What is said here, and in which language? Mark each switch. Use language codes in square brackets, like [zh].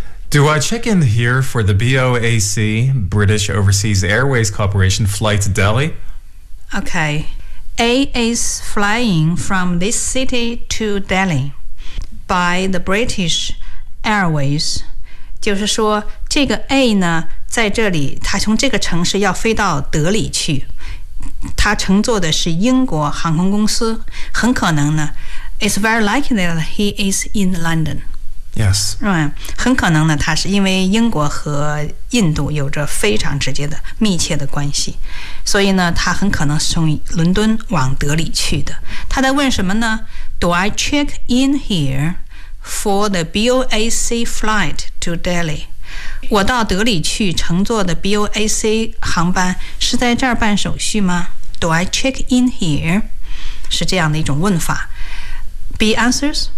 [en] Do I check in here for the BOAC British Overseas Airways Corporation flight to Delhi? Okay A is flying from this city to Delhi by the British Airways. [zh] 就是说这个 A 呢在这里他从这个城市要飞到德里去。他乘坐的是英国航空公司。很可能呢 [en] It's very likely that he is in London. Yes. Right. [zh] 很可能呢他是因为英国和印度有着非常直接的密切的关系。所以呢他很可能是从伦敦往德里去的他在问什么呢 [en] Do I check in here for the BOAC flight to Delhi [zh] 我到德里去乘坐的 BOAC 航班是在这儿办手续吗 [en] Do I check in here [zh] 是这样的一种问法 [en] B answers?